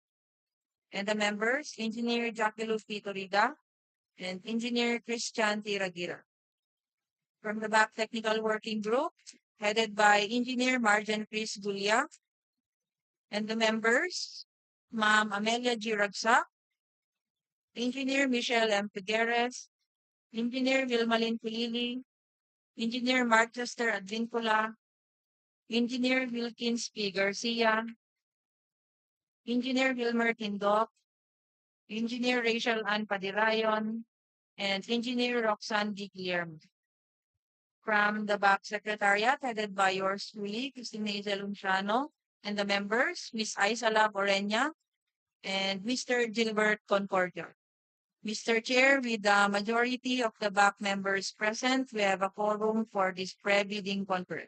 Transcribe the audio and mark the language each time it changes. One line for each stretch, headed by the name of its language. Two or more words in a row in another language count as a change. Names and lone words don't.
English: And the members, Engineer Jackie Luz Pitorida, and Engineer Christian Tiragira. From the back technical working group, headed by Engineer Marjan Chris Gulia, and the members, Ma'am Amelia G. Ragsak, Engineer Michelle M. Figueres, Engineer Vilmalin Pulili, Engineer Marchester Advincula, Engineer Wilkins P. Garcia, Engineer Wilmer Tindok, Engineer Rachel Ann Padirayon, and Engineer Roxanne D. Guillermo. From the back secretariat, headed by yours truly, Cristina Lunciano, and the members, Ms. Aisala Borenia, and Mr. Gilbert Concordia. Mr. Chair, with the majority of the back members present, we have a quorum for this pre-bidding conference.